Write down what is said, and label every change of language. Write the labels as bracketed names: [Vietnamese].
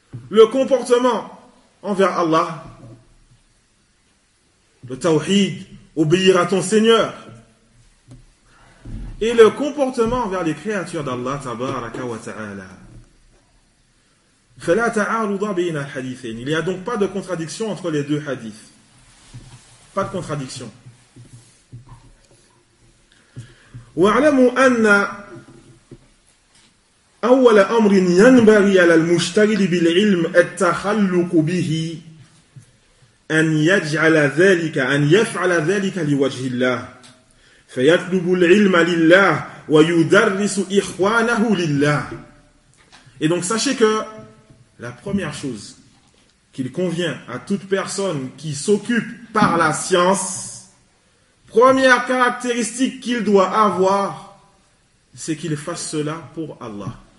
[French] Le comportement envers Allah, le tawhid, obéir à ton Seigneur, et le comportement envers les créatures d'Allah, tabaraka wa ta'ala. [Arabic] Fala ta'aruda bayna al-hadithayn. [French] Il n'y a donc pas de contradiction entre les deux hadiths. Pas de contradiction. [Arabic] Wa'lamu anna أول أمر ينبغي على المشتغل بالعلم التخلق به أن يجعل ذلك أن يفعل ذلك لوجه الله فيطلب العلم لله ويدرس إخوانه لله. [French] Et donc sachez que la première chose qu'il convient à toute personne qui s'occupe par la science, première caractéristique qu'il doit avoir, c'est qu'il fasse cela pour Allah.